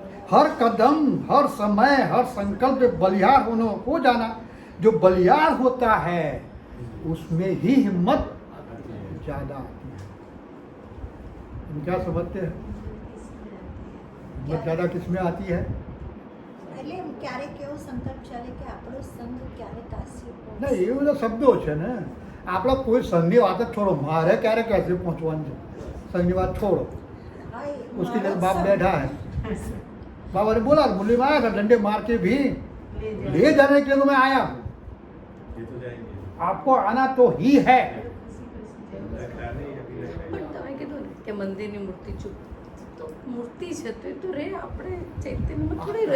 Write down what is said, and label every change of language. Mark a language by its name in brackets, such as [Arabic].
[Hindi] हर कदम, हर समय, हर संकल्प में बलिहार हो जाना। जो बलिहार होता है उसमें ही हिम्मत ज्यादा आती है। तुम क्या समझते हैं? हिम्मत ज्यादा किस में आती है? [Gujarati] એટલે ક્યારેક એવો સંકલ્પ ચાલે કે આપણો સંઘ ક્યારેક કાશી પહોંચે. નહીં, એ બધા શબ્દો છે ને. આપણા કોઈ સંઘની વાત જ છોડો, મારે ક્યારે કાશી પહોંચવાનું છે, સંઘની વાત [Hindi] छोड़ो। [Gujarati] હા, એ [Hindi] उसके लिए [Gujarati] મારો [Hindi] बाप [Gujarati] સંઘ. [Hindi] बैठा है, बाबा ने बोला मुरली में आया था, डंडे मार के भी ले जाने के लिए तो मैं आया हूँ। आपको आना तो ही है। [Gujarati] પણ તમે કીધું ને કે મંદિરની મૂર્તિ ચૂપ, તો મૂર્તિ છે તો એ તો રે, આપણે ચૈતન્યમાં થોડી રહી